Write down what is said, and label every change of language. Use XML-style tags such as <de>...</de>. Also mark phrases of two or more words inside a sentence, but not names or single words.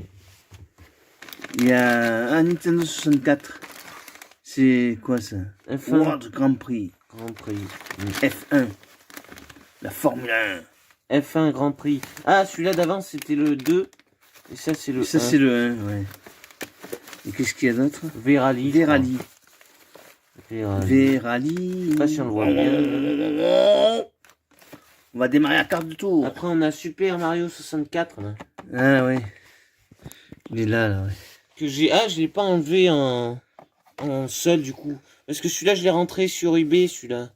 <fr>Il y a un Nintendo 64. C'est quoi ça? F1. World Grand Prix. Grand Prix. F1. La Formule 1. F1 Grand Prix. Ah, celui-là d'avant, c'était le 2. Et ça, c'est le Ça, 1. c'est le 1, ouais. Et qu'est-ce qu'il y a d'autre? V-Rally. V-Rally. V-Rally. V-Rally. Je sais pas si on le voit bien. On va démarrer la carte de tour. Après, on a Super Mario 64. Là, Ah, ouais. Il est là, là, ouais. que j'ai... Ah, je l'ai pas enlevé en seul, du coup. Parce que celui-là, je l'ai rentré sur eBay, celui-là.</fr>